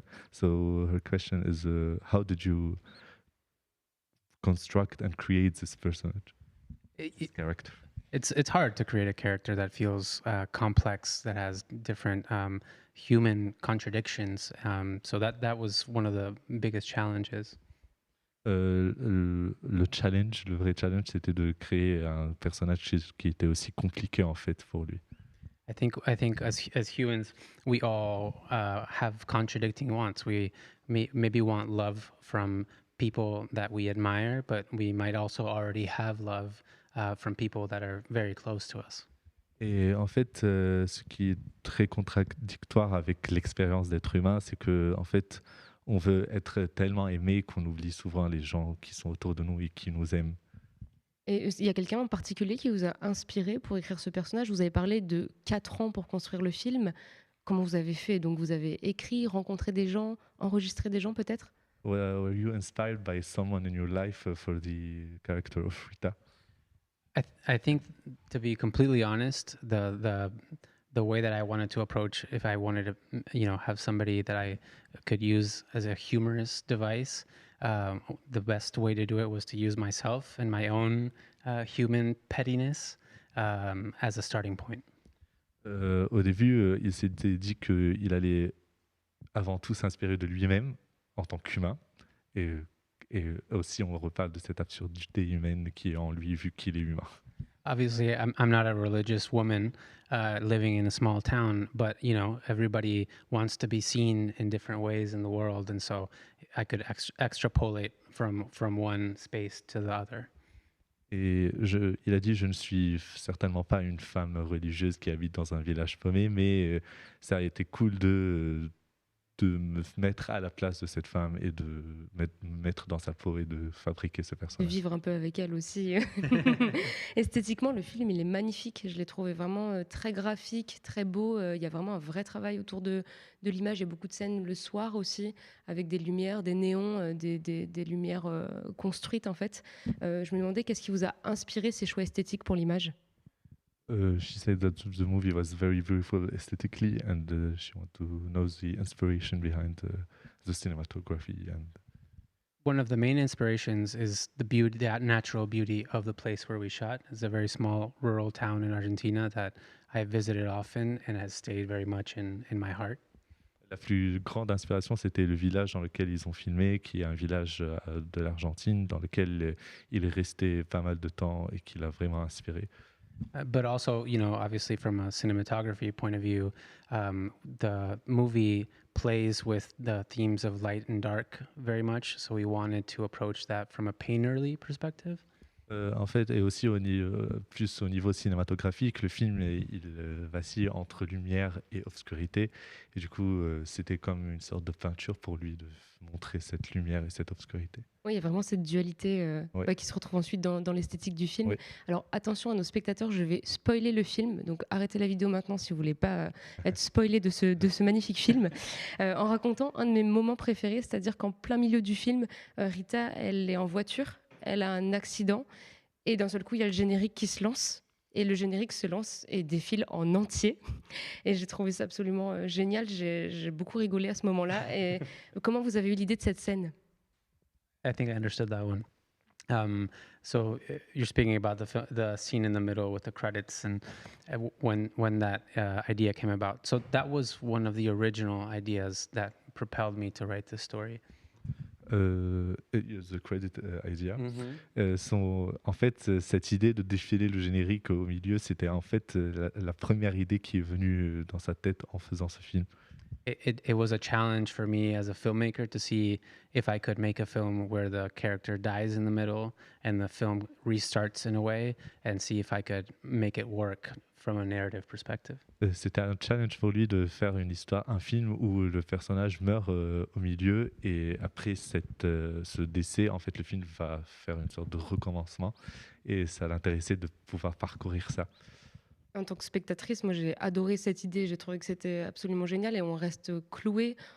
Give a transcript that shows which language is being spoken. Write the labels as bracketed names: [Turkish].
[English] So her question is, how did you construct and create this personage, this character? It's hard to create a character that feels complex, that has different human contradictions. So that was one of the biggest challenges. [French] Le vrai challenge, c'était de créer un personnage qui était aussi compliqué en fait pour lui. [English] I think as humans, we all have contradicting wants. We maybe want love from people that we admire, but we might also already have love from people that are very close to us. [French] Et en fait, ce qui est très contradictoire avec l'expérience d'être humain, c'est que en fait, on veut être tellement aimé qu'on oublie souvent les gens qui sont autour de nous et qui nous aiment. Et il y a quelqu'un en particulier qui vous a inspiré pour écrire ce personnage? Vous avez parlé de 4 ans pour construire le film. Comment vous avez fait? Donc vous avez écrit, rencontré des gens, enregistré des gens peut-être? [English] Were you inspired by someone in your life for the character of Rita? I think, to be completely honest, the way that I wanted to approach, if I wanted to, have somebody that I could use as a humorous device, the best way to do it was to use myself and my own human pettiness as a starting point. [French] Au début, il s'était dit qu'il allait avant tout s'inspirer de lui-même en tant qu'humain, et aussi on reparle de cette absurdité humaine qui est en lui vu qu'il est humain. [English] Obviously, I'm not a religious woman living in a small town, but everybody wants to be seen in different ways in the world, and so I could extrapolate from one space to the other. [French] Et il a dit, je ne suis certainement pas une femme religieuse qui habite dans un village paumé, mais ça a été cool de me mettre à la place de cette femme et de me mettre dans sa peau et de fabriquer ce De personnage. vivre un peu avec elle aussi. Esthétiquement, le film, il est magnifique. Je l'ai trouvé vraiment très graphique, très beau. Il y a vraiment un vrai travail autour de l'image. Il y a beaucoup de scènes le soir aussi, avec des lumières, des néons, des lumières construites en fait. Je me demandais qu'est-ce qui vous a inspiré ces choix esthétiques pour l'image? [English] She said that the movie was very beautiful aesthetically, and she wanted to know the inspiration behind the cinematography. And One of the main inspirations is the beauty, that natural beauty of the place where we shot. It's a very small rural town in Argentina that I have visited often and has stayed very much in my heart. [French] la plus grande inspiration, c'était le village dans lequel ils ont filmé, qui est un village de l'Argentine, dans lequel il est resté pas mal de temps et qui l'a vraiment inspiré. [English] But also, obviously from a cinematography point of view, the movie plays with the themes of light and dark very much. So we wanted to approach that from a painterly perspective. [French] En fait, et aussi plus au niveau cinématographique, le film il vacille entre lumière et obscurité. Et du coup, c'était comme une sorte de peinture pour lui de montrer cette lumière et cette obscurité. Oui, il y a vraiment cette dualité Ouais. qui se retrouve ensuite dans l'esthétique du film. Oui. Alors attention à nos spectateurs, je vais spoiler le film, donc arrêtez la vidéo maintenant si vous voulez pas être spoilé de ce magnifique film, en racontant un de mes moments préférés, c'est-à-dire qu'en plein milieu du film, Rita, elle est en voiture, elle a un accident, et d'un seul coup, il y a le générique qui se lance. Et le générique se lance et défile en entier. Et j'ai trouvé ça absolument génial. J'ai beaucoup rigolé à ce moment-là. Et comment vous avez eu l'idée de cette scène? [English] I think I understood that one. So you're speaking about the scene in the middle with the credits, and when that idea came about. So that was one of the original ideas that propelled me to write this story. The credit idea. [French] En fait, cette idée de défiler le générique au milieu, c'était en fait la première idée qui est venue dans sa tête en faisant ce film. [English] It was a challenge for me as a filmmaker to see if I could make a film where the character dies in the middle and the film restarts in a way, and see if I could make it work from a narrative perspective. [French] C'était un challenge pour lui de faire un film où le personnage meurt au milieu, et après ce décès, en fait, le film va faire une sorte de recommencement, et ça l'intéressait de pouvoir parcourir ça. En tant que spectatrice, moi j'ai adoré cette idée, j'ai trouvé que c'était absolument génial et on reste cloué